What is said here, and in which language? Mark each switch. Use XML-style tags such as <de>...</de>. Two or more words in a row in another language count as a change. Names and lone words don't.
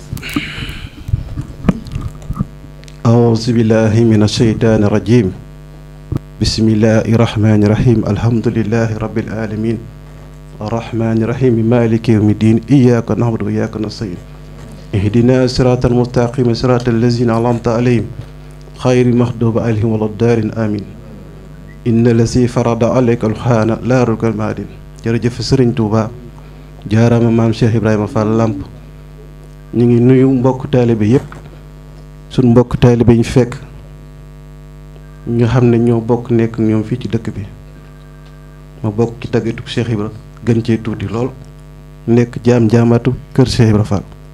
<ar>أعوذ بالله من الشيطان الرجيم بسم الله الرحمن الرحيم الحمد لله رب العالمين الرحمن الرحيم مالك يوم الدين إياك نعبد وإياك نستعين اهدنا الصراط المستقيم صراط الذين أنعمت عليهم غير المغضوب عليهم ولا الضالين آمين إن الذي فرض عليك القرآن لا ركن المعدن</ar> <wo>jërëjëf Serigne Touba jaaraama maam Cheikh Ibrahima Fall Lamp ñu ngi nuyu mbokk taalibe yépp suñ mbokk taalibe ñu fekk nga xam ne ñoo bokk nekk ñoom fii ci dëkk bi ma bokk ci taggitu Cheikh Ibra gën cee tuuti lool nekk jaamatu kër Cheikh Ibra Fall</wo>